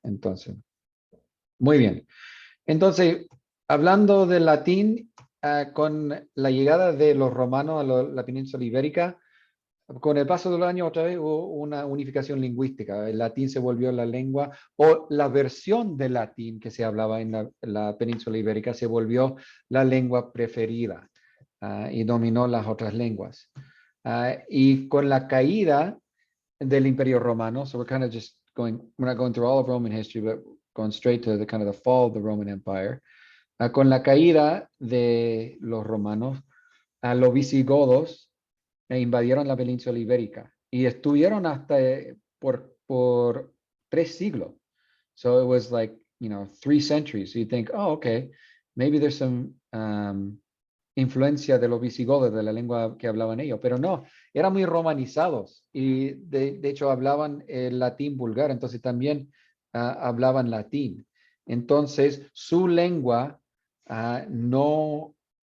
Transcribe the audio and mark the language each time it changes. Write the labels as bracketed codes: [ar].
[es] Entonces, muy bien. Entonces, hablando del latín, con la llegada de los romanos a la península ibérica, con el paso de los años otra vez hubo una unificación lingüística. El latín se volvió la lengua, o la versión del latín que se hablaba en la península ibérica se volvió la lengua preferida, y dominó las otras lenguas. Y con la caída del Imperio Romano, [en] so we're kind of just we're not going through all of Roman history, but going straight to the kind of the fall of the Roman Empire. [es] Con la caída de los romanos, los visigodos invadieron la península ibérica y estuvieron hasta por 3 siglos. [en] So it was like, 3 centuries. So you think, oh, okay, maybe there's some [es] influencia de los visigodos, de la lengua que hablaban ellos, pero no, eran muy romanizados y de hecho hablaban el latín vulgar, entonces también hablaban latín. Entonces su lengua no